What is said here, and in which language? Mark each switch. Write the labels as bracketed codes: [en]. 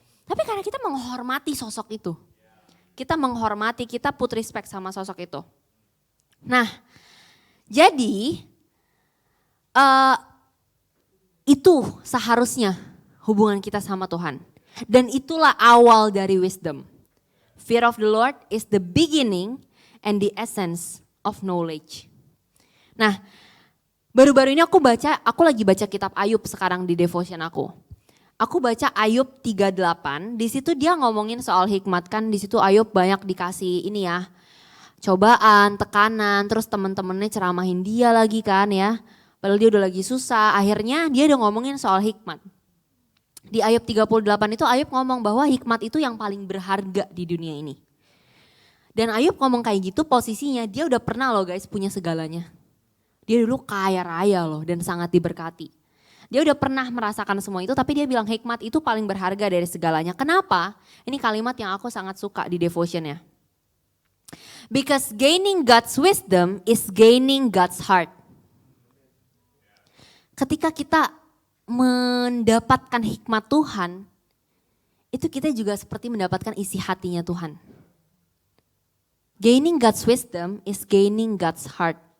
[id] Tapi karena kita menghormati sosok itu. Kita menghormati, kita [en] put respect [id] sama sosok itu. Nah, jadi itu seharusnya hubungan kita sama Tuhan. Dan itulah awal dari wisdom. [en] Fear of the Lord is the beginning and the essence of knowledge. [id] Nah, baru-baru ini aku lagi baca kitab Ayub sekarang di devotion aku. Aku baca Ayub 38, di situ dia ngomongin soal hikmat kan, di situ Ayub banyak dikasih ini ya, cobaan, tekanan, terus temen-temennya ceramahin dia lagi kan ya, padahal dia udah lagi susah, akhirnya dia udah ngomongin soal hikmat. Di Ayub 38 itu Ayub ngomong bahwa hikmat itu yang paling berharga di dunia ini. Dan Ayub ngomong kayak gitu posisinya dia udah pernah loh guys punya segalanya. Dia dulu kaya raya loh dan sangat diberkati. Dia udah pernah merasakan semua itu tapi dia bilang hikmat itu paling berharga dari segalanya. Kenapa? Ini kalimat yang aku sangat suka di devotionnya. [en] Because gaining God's wisdom is gaining God's heart. [id] Ketika kita mendapatkan hikmat Tuhan, itu kita juga seperti mendapatkan isi hatinya Tuhan. [en] Gaining God's wisdom is gaining God's heart.